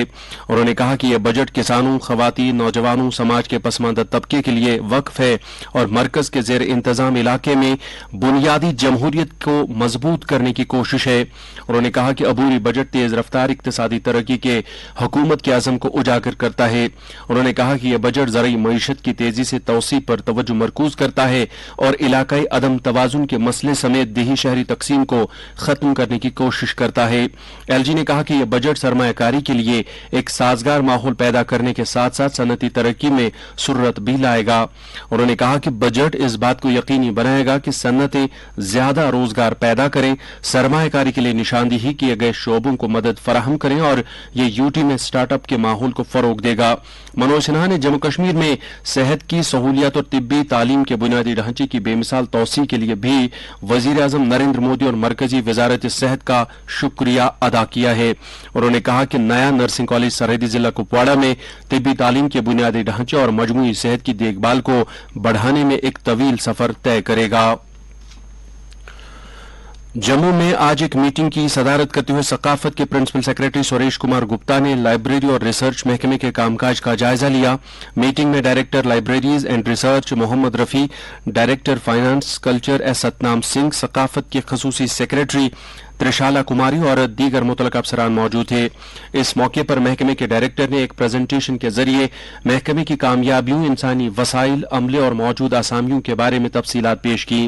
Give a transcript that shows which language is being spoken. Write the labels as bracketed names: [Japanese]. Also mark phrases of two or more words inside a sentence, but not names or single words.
[Urdu] انہوں نے کہا کہ یہ بجٹ کسانوں، خواتین، نوجوانوں، سماج کے پسماندہ طبقے کے لیے وقف ہے اور مرکز کے زیر انتظام علاقے میں بنیادی جمہوریت کو مضبوط کرنے کی کوشش ہے. انہوں نے کہا کہ عبوری بجٹ تیز رفتار اقتصادی ترقی کے حکومت کے عزم کو اجاگر کرتا ہے. انہوں نے کہا کہ یہ بجٹ زرعی معیشت کی تیزی سے توسیع توسیع پر توجہ مرکوز کرتا ہے اور علاقائی عدم توازن کے مسئلے سمیت دیہی شہری تقسیم کو ختم کرنے کی کوشش کرتا ہے۔ ایل جی نے کہا کہ یہ بجٹ سرمایہ کاری کے لیے ایک سازگار ماحول پیدا کرنے کے ساتھ ساتھ صنعتی ترقی میں سرعت بھی لائے گا۔ انہوں نے کہا کہ بجٹ اس بات کو یقینی بنائے گا کہ صنعتیں زیادہ روزگار پیدا کریں، سرمایہ کاری کے لیے نشاندہی کیے گئے شعبوں کو مدد فراہم کریں اور یہ یو ٹی میں اسٹارٹ اپ کے ماحول کو فروغ دے گا۔ منوج سنہا نے جموں کشمیر میں صحت کی سہولیات اور طبی تعلیم کے بنیادی ڈھانچے کی بے مثال توسیع کے لیے بھی وزیر اعظم نریندر مودی اور مرکزی وزارت صحت کا شکریہ ادا کیا ہے۔ انہوں نے کہا کہ نیا نرسنگ کالج سرحدی ضلع کپواڑہ میں طبی تعلیم کے بنیادی ڈھانچے اور مجموعی صحت کی دیکھ بھال کو بڑھانے میں ایک طویل سفر طے کرے گا۔ جموں میں آج ایک میٹنگ کی صدارت کرتے ہوئے ثقافت کے پرنسپل سیکرٹری سریش کمار گپتا نے لائبریری اور ریسرچ محکمے کے کام کاج کا جائزہ لیا۔ میٹنگ میں ڈائریکٹر لائبریریز اینڈ ریسرچ محمد رفیع، ڈائریکٹر فائنانس کلچر ایس ستنام سنگھ، ثقافت کے خصوصی سیکرٹری ترشالہ کماری اور دیگر متعلقہ افسران موجود تھے۔ اس موقع پر محکمے کے ڈائریکٹر نے ایک پریزنٹیشن کے ذریعے محکمے کی کامیابیوں، انسانی وسائل، عملے اور موجودہ اسامیوں کے بارے میں تفصیلات پیش کی۔